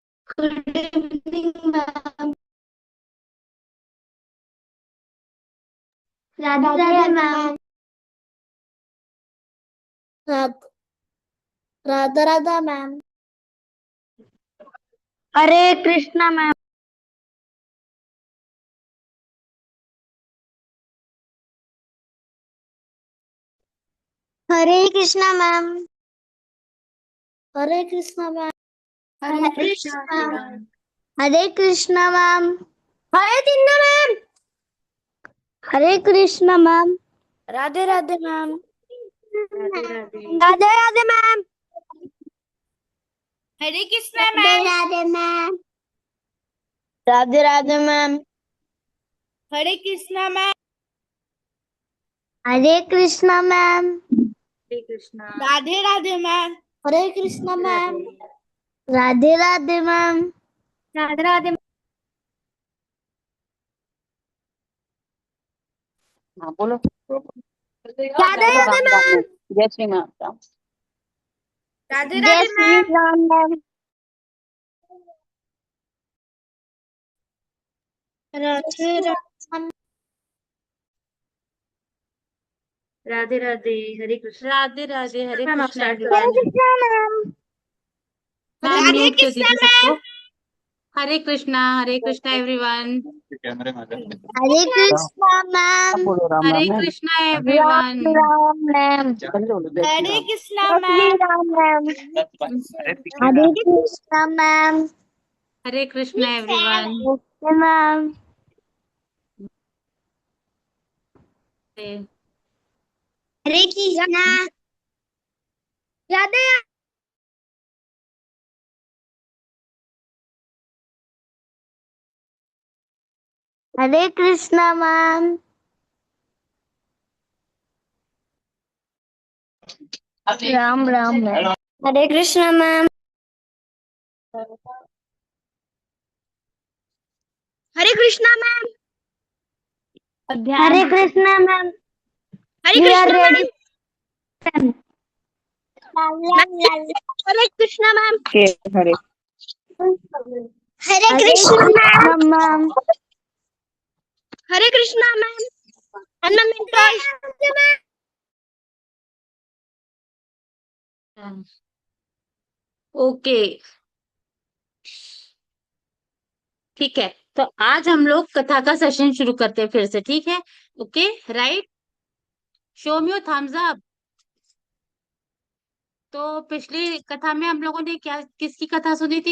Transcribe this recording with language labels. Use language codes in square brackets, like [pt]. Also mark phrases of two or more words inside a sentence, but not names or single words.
[en] good evening ma'am. [hi] राधे राधे मैम। राधा राधा मैम। हरे कृष्णा मैम। हरे कृष्णा मैम। हरे कृष्णा मैम। हरे कृष्णा मैम। हरे कृष्णा मैम। हरे कृष्णा मैम। हरे कृष्णा मैम। राधे राधे मैम। राधे राधे। राधे राधे मैम। हरे कृष्णा राधे मैम। राधे मैम। राधे राधे मैम। हरे कृष्णा मैम। हरे कृष्णा मैम। हरे कृष्णा। राधे राधे मैम। हरे कृष्णा मैम। राधे। राधे राधे मैम। राधे राधे। हाँ बोलो। राधे राधे राम राम मैम। में जय श्री राम। राधे जय राधे श्री मैम। राम मैम। राधे राम। राधे राधे। हरे कृष्ण। राधे राधे। हरे मैम आप कृष्णा स्टार्ट करो। हरे एवरीवन। कृष्णा मैम। मैम राधे म्यूट कर कृष्णा दीजिए मैम। सबको। हरे कृष्णा एवरीवन। कैमरे में हरे कृष्णा आप मैम। बोलो राम राम हरे में। कृष्णा राम एवरीवन। राम मैम। जय श्री हरे राम। कृष्णा जय श्री मैम। राम मैम। अरे पीछे हरे ना। कृष्णा मैम। हरे कृष्णा एवरीवन। ओके मैम। हरे कृष्णा। राधे। हरे कृष्णा मैम। राम राम मैम। हरे कृष्णा मैम। हरे कृष्णा मैम। हरे कृष्णा मैम। हरे [en] we are [hi] कृष्णा रेडी मैम। मैम। हरे कृष्णा मैम। के हरे। हरे कृष्णा मैम। हरे कृष्णा मैम। ओके ठीक है। तो आज हम लोग कथा का सेशन शुरू करते हैं फिर से, ठीक है? [en] okay right. show me your thumbs up. [hi] तो पिछली कथा में हम लोगों ने क्या किसकी कथा सुनी थी?